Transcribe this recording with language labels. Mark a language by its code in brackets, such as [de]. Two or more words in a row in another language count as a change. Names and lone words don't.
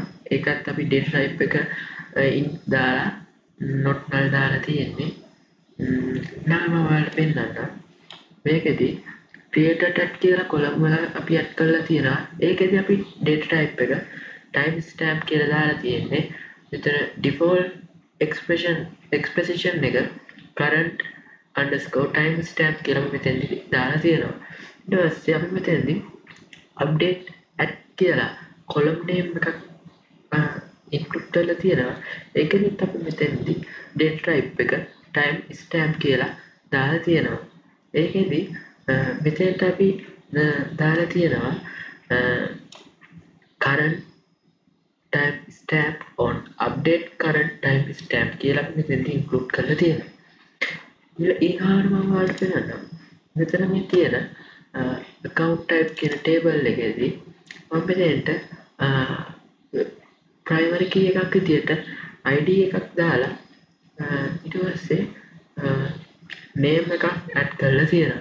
[si] ඒකත් අපි [en] data type [si] එක in දාලා [en] not null [si] දාලා තියෙන්නේ. ඊළඟට මම ඔයාලට පෙන්නන්නම්. මේකෙදි [en] creator tag [si] කියලා column එක අපි add කරලා තියෙනවා. ඒකෙදි අපි [en] data type [si] එක [en] time stamp [si] කියලා දාලා තියෙන්නේ. මෙතන [en] default expression [si] එක [en] current underscore time stamp [si] කියලා මෙතෙන්දි දාලා තියෙනවා. ඊට පස්සේ අපි මෙතෙන්දි [en] update add [si] කියලා [en] column name [si] එකක් include කරලා තියෙනවා. ඒකෙදිත් අපි මෙතෙන්දි [en] data type [si] එක [en] time stamp [si] කියලා දාලා තියෙනවා. ඒකෙදි මෙතෙන්ට අපි දාලා තියෙනවා [en] current time stamp on update current time stamp [si] කියලා අපි මෙතෙන්දි include කරලා තියෙනවා. ඊළඟට මම ඔයාලට පෙන්නන්නම්. මෙතන මේ තියෙන [en] account type [si] කියන table එකේදී මම මෙතෙන්ට [en] primary key [si] එකක් විදියට id එකක් දාලා ඊට පස්සේ name එකක් add කරලා තියෙනවා.